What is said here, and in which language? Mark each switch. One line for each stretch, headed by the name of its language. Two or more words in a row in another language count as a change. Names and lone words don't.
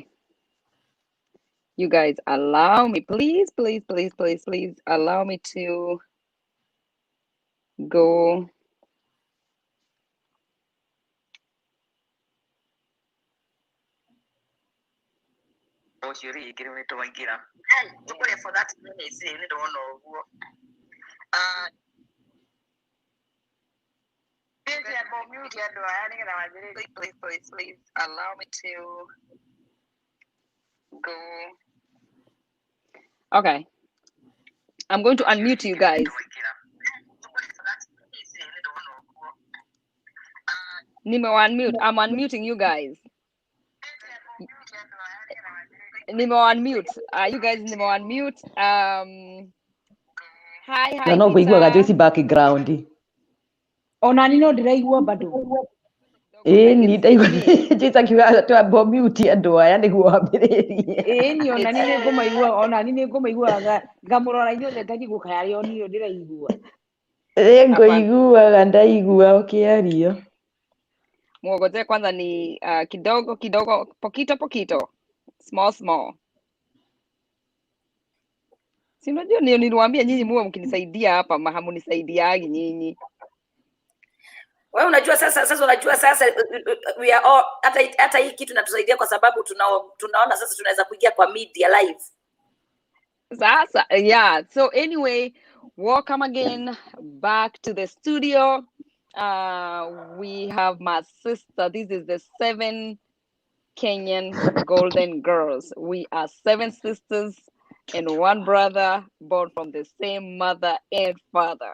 English: You guys allow me, please allow me to go. For that minutes
Kikuyu: rĩu nĩ ndona ũguo.
English: Please allow me to go. Okay. I'm going to unmute you guys. I'm unmuting you guys. Unmute. You guys unmute. Hi.
Kikuyu: No kũiguaga Joyce background. Ona ni no ndĩraigua bado. Ni ndaigua Joyce akiuga twamba mute andũ aya nĩguo wambĩrĩrie. Ni ona ni nĩngũmaigua, ona ni nĩngũmaiguaga ngamũrora inyuothe ngajiguka yario niyo ndĩraigua. Ngũiguaga ndaigua ũkĩaria.
Swahili: Muogote kwanza ni kidogo pokito.
English: Small.
Swahili: Si unajua niliwaambia nyinyi muwe mkinisaidia hapa, hamunisaidiagi nyinyi. Wewe unajua sasa
English: we are all
Swahili: hata hii kitu inatusaidia kwa sababu tunaona sasa tunaweza kuingia kwa
English: media live.
Swahili: Sasa,
English: yeah. So anyway, welcome again back to the studio. We have my sister. This is the 7 Kenyan Golden Girls. We are 7 sisters and 1 brother born from the same mother and father.